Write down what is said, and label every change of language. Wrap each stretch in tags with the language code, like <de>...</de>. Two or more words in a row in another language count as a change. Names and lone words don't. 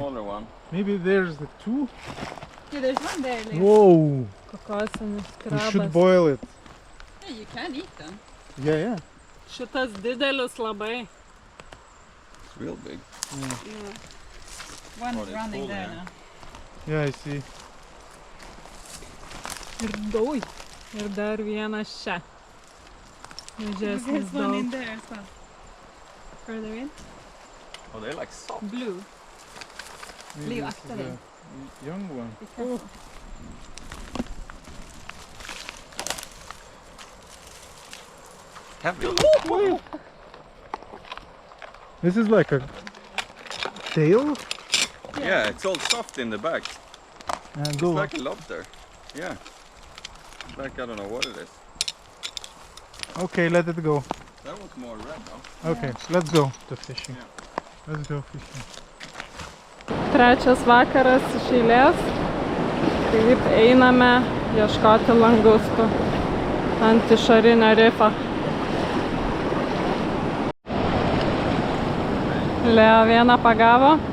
<en>Smaller one. Maybe there's the 2. Yeah, there's one there. Liv. Whoa.</en> <lt>Kokosinis</lt> <en>We should</en> <lt>krabas.</lt> <en>boil it. Yeah, you can eat them. Yeah.</en> <lt>Šitas didelis labai.</lt> <en>It's real big. One's Oh, it's running full there there. now. Yeah, I see.</en> <lt>Ir daug. Ir dar vienas čia. Mažesnis daug.</lt> <en>there as well. Further in. Oh, they're like soft. Blue. Maybe Leo, this is</en> <sv>akta dig.</sv> <en>a young one. Be careful. Heavy. This is like a tail? Yeah, it's all soft in the back. And It's like a lobster. Yeah. Like I don't know what it is. Okay, let it go. That was more red though. Okay, let's go to fishing. Let's go fishing.</en> <lt>Trečias vakaras iš eilės. Taip einame ieškoti langustų ant išorinio rifo. Leo vieną pagavo.</lt>